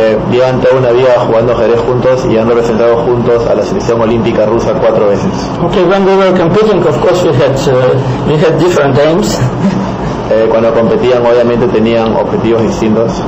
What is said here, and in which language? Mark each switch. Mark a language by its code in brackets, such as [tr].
[es] Llevan toda una vida jugando ajedrez juntos y han representado juntos a la selección olímpica rusa 4 veces. [en] Okay, when we were competing, of course we had different aims. [es] Cuando competían, obviamente tenían objetivos distintos.